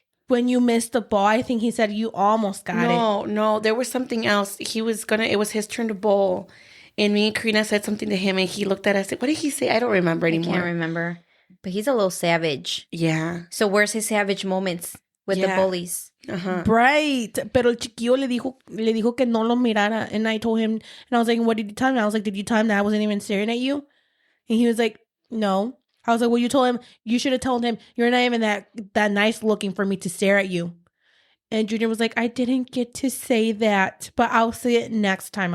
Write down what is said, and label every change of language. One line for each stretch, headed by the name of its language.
English: When you missed the ball, I think he said you almost got it. No, there was something else. It was his turn to bowl. And me and Karina said something to him and he looked at us. What did he say? I don't remember anymore. I can't remember. But he's a little savage. Yeah. So where's his savage moments with the bullies? Uh-huh. Right.
Spanish: Pero el chiquillo le dijo que no lo mirara.
English: And I told him, and I was like, what did you tell him? I was like, did you tell him that I wasn't even staring at you? And he was like, no. I was like, well, you told him, you should have told him, you're not even that nice looking for me to stare at you. And Junior was like, I didn't get to say that, but I'll say it next time.